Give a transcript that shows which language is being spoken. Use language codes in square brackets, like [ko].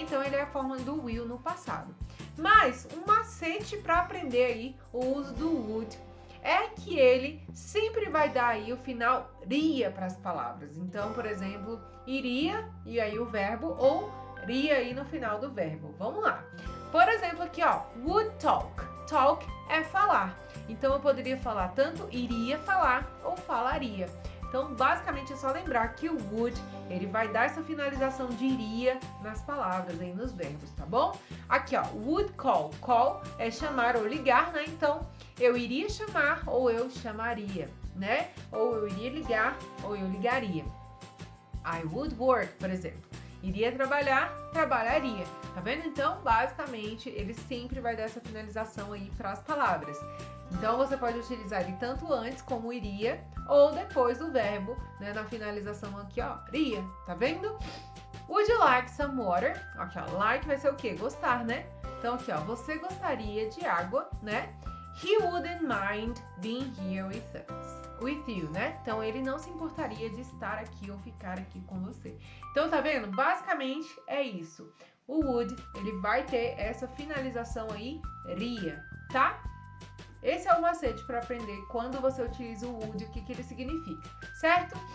[pt] Então, ele é a forma do will no passado. Mas, um macete para aprender aí o uso do would é que ele sempre vai dar aí o final ria para as palavras. Então, por exemplo, iria e aí o verbo ou ria aí no final do verbo. Vamos lá. Por exemplo, aqui, ó, would talk. Talk é falar. Então, eu poderia falar tanto iria falar ou falaria. Então, basicamente, é só lembrar que o would, ele vai dar essa finalização de iria nas palavras aí nos verbos, tá bom? Aqui, ó, would call. Call é chamar ou ligar, né? Então, eu iria chamar ou eu chamaria, né? Ou eu iria ligar ou eu ligaria. [en] I would work, [pt] por exemplo. Iria trabalhar, trabalharia. Tá vendo? Então, basicamente, ele sempre vai dar essa finalização aí para as palavras. Então, você pode utilizar ele tanto antes como iria ou depois do verbo, né? Na finalização aqui, ó, iria. Tá vendo? [en] Would you like some water? [pt] Aqui, ó, like vai ser o quê? Gostar, né? Então, aqui, ó, você gostaria de água, né? [en] He wouldn't mind being here with you, né? [pt] Então, ele não se importaria de estar aqui ou ficar aqui com você. Então, tá vendo? Basicamente, é isso. O would, ele vai ter essa finalização aí, ria, tá? Esse é o macete para aprender quando você utiliza o would, o que ele significa, certo?